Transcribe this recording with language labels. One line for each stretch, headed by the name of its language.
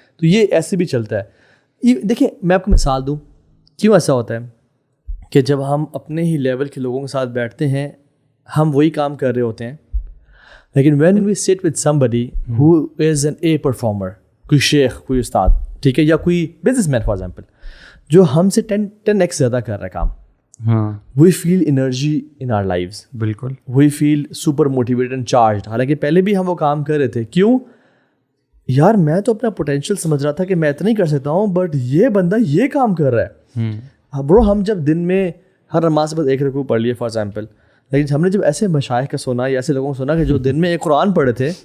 Urdu: تو یہ ایسے بھی چلتا ہے. دیکھیں, میں آپ کو مثال دوں کیوں ایسا ہوتا ہے کہ جب ہم اپنے ہی لیول کے لوگوں کے ساتھ بیٹھتے ہیں, ہم وہی کام کر رہے ہوتے ہیں, لیکن
English: when we sit with somebody who is an a performer,
Urdu: کوئی شیخ, کوئی استاد, ٹھیک ہے, یا کوئی بزنس مین فار ایگزامپل, جو ہم سے 10x زیادہ کر رہا ہے کام,
English: We feel energy in our lives.
Urdu: بالکل,
English: We feel super motivated and charged.
Urdu: حالانکہ پہلے بھی ہم وہ کام کر رہے تھے. کیوں یار, میں تو اپنا پوٹینشیل سمجھ رہا تھا کہ میں اتنا ہی کر سکتا ہوں, بٹ یہ بندہ یہ کام کر رہا ہے. برو, ہم جب دن میں ہر نماز سے بس 1 رکوع پڑھ لیے فار ایگزامپل, لیکن ہم نے جب ایسے مشائخ کا سنا یا ایسے لوگوں کو سنا کہ جو دن میں ایک قرآن پڑھے تھے,